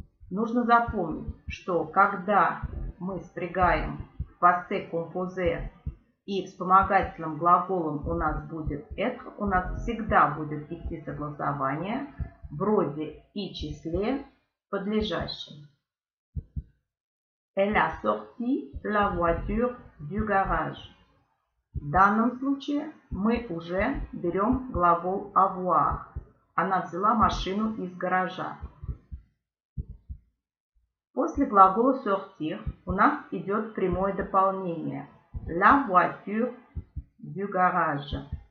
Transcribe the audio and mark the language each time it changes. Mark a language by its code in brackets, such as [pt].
[ru] Нужно запомнить, что когда мы спрягаем в passé composé и вспомогательным глаголом у нас будет être, у нас всегда будет идти согласование в роде и числе подлежащем. [fr] Elle a sorti la voiture du garage. [ru] В данном случае мы уже берем глагол avoir. Она взяла машину из гаража. После глагола sortir у нас идет прямое дополнение. [fr] La voiture du garage.